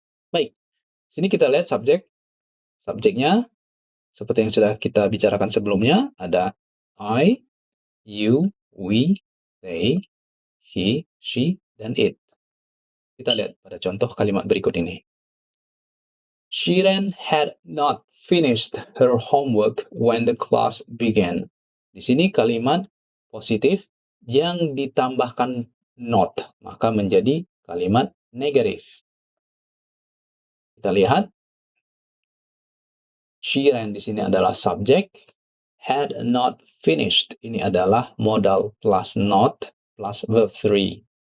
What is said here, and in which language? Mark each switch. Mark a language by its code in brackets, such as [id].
[id] Baik, sini kita lihat subjeknya seperti yang sudah kita bicarakan sebelumnya, ada I, you, we, they, he, she, dan it. Kita lihat pada contoh kalimat berikut ini. [en] Shiren had not finished her homework when the class began. [id] Di sini kalimat positif yang ditambahkan not, maka menjadi kalimat negatif. Kita lihat, she ran di sini adalah subjek, [en] had not finished [id] ini adalah modal plus not plus verb 3.